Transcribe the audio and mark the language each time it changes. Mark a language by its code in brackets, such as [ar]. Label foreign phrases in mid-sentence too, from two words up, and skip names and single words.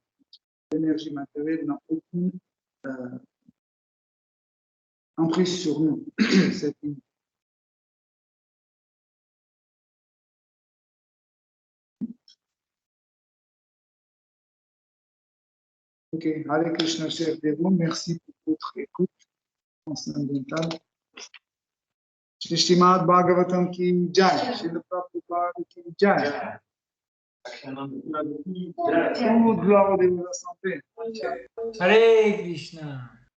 [fr] L'énergie matérielle n'a aucune emprise sur nous. C'est une... Ok, Hare Krishna, cher Devo, merci pour votre écoute transcendantale. [hi] श्री श्रीमद् भागवतम् की जय, श्री प्रभुपाद की जय. [fr] Toute gloire au Dévo de la santé. Hare Krishna.